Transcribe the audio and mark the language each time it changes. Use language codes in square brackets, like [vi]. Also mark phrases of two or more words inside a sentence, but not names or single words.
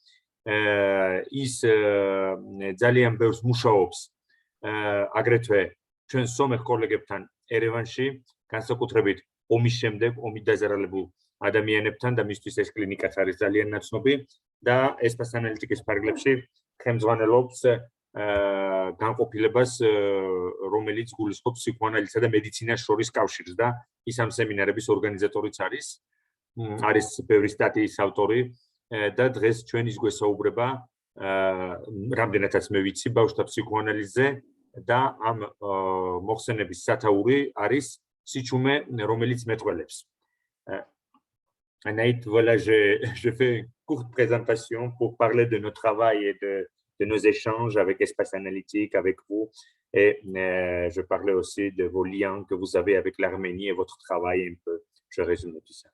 [ka] ის ძალიან ბევრს მუშაობს აგრეთვე ჩვენ სომეხ კოლეგებთან ერევანში, განსაკუთრებით ომის შემდეგ, ომით დაზარალებულ ადამიანებთან და მისთვის ეს კლინიკაც არის ძალიან ნაცნობი და ესპას ანალიტიკის ფარგლებში ხელმძღვანელობს განყოფილებას, რომელიც გულისხმობს ფსიქოანალიზსა და მედიცინას შორის კავშირს და ის ამ სემინარების ორგანიზატორიც არის. არის ბევრი სტატიის ავტორი და დღეს ჩვენ ის გვესაუბრება რამდენადაც მე ვიცი ბავშვთა ფსიქოანალიზზე და ამ მოხსენების სათაური არის სიჩუმე, რომელიც მეტყველებს. [fr] Anaït, voilà, je fais une courte présentation pour parler de notre travail et de nos échanges avec Espace Analytique, avec vous. Et je parlais aussi de vos liens que vous avez avec l'Arménie et votre travail un peu. Je résume tout ça.